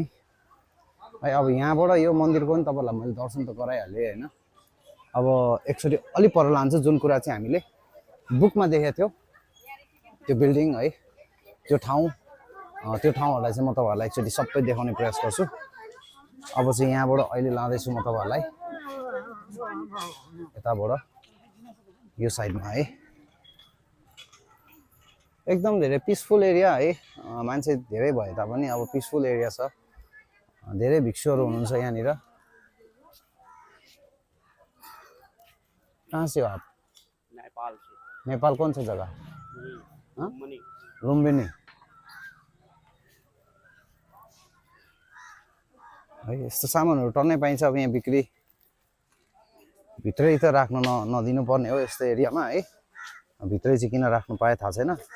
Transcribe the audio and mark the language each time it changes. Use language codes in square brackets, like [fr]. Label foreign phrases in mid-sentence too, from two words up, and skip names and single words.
[ne] है अब यहाँबाट यो मन्दिरको पनि तपाईँलाई मैले दर्शन त गराइहालेँ होइन अब एकचोटि अलिक पर लान्छु जुन कुरा चाहिँ हामीले बुकमा देखेको थियो त्यो बिल्डिङ है त्यो ठाउँहरूलाई चाहिँ म तपाईँहरूलाई एकचोटि सबै देखाउने प्रयास गर्छु अब चाहिँ यहाँबाट अहिले लाँदैछु म तपाईँहरूलाई यताबाट यो साइडमा है एकदम धेरै [en] peaceful area [ne] है मान्छे धेरै भए तापनि अब [en] peaceful area [ne] छ धेरै भिक्षुहरू हुनुहुन्छ यहाँनिर [hi] कहाँ से हो आप नेपाल कौन सा जगह लुम्बिनी है [ne] यस्तो सामानहरू टन्नै पाइन्छ अब यहाँ बिक्री भित्रै त राख्नु नदिनु पर्ने हो यस्तो एरियामा है भित्रै चाहिँ किन राख्नु पाए थाहा छैन